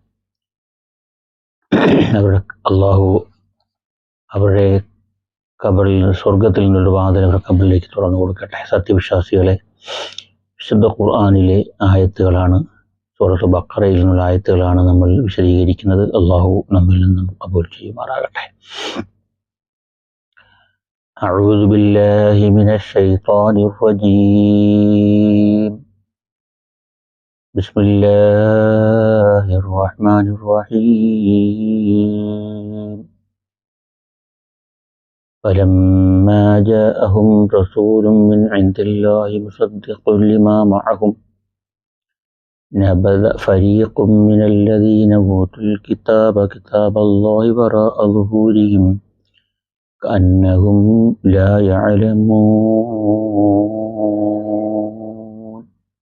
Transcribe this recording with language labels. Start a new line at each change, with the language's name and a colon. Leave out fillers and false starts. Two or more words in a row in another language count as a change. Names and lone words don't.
Malayalam: അവരുടെ ഖബറിൽ സ്വർഗത്തിൽ നിന്നൊരു വാതിൽ അവരുടെ ഖബറിലേക്ക് തുറന്നു കൊടുക്കട്ടെ. സത്യവിശ്വാസികളെ, വിശുദ്ധ ഖുർആനിലെ ആയത്തുകളാണ്, സൂറത്ത് ബഖറയിൽ നിന്നുള്ള ആയത്തുകളാണ് നമ്മൾ വിശദീകരിക്കുന്നത്. അള്ളാഹു നമ്മിൽ നിന്നും ഖബൂൽ ചെയ്യുമാറാകട്ടെ.
Arabic: أعوذ بالله من الشيطان الرجيم. بسم الله الرحمن الرحيم. فلما جاءهم رسول من عند الله مصدق لما معهم نبذ فريق من الذين أوتوا الكتاب كتاب الله وراء ظهورهم كأنهم لا يعلمون.